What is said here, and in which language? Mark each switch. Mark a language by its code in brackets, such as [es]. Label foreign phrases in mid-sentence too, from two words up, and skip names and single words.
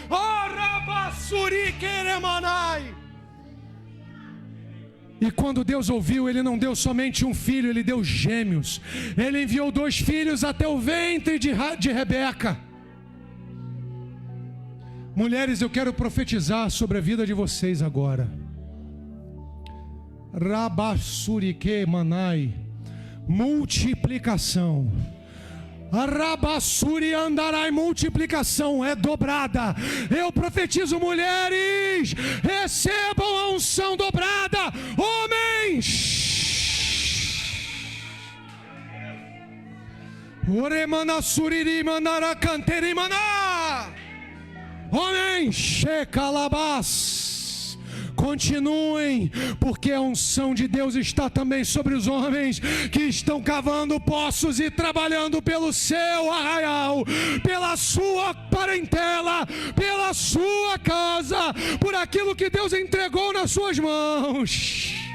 [pt] E quando Deus ouviu, Ele não deu somente um filho, Ele deu gêmeos. Ele enviou 2 filhos até o ventre de Rebeca. Mulheres, eu quero profetizar sobre a vida de vocês agora. Rabassurike manai, multiplicação. A Rabassuri andarai, multiplicação é dobrada. Eu profetizo, mulheres, recebam a unção dobrada. Homens, Oremana suriri manara canteri maná. Homens, checalabás. Continuem, porque a unção de Deus está também sobre os homens que estão cavando poços e trabalhando pelo seu arraial, pela sua parentela, pela sua casa, por aquilo que Deus entregou nas suas mãos.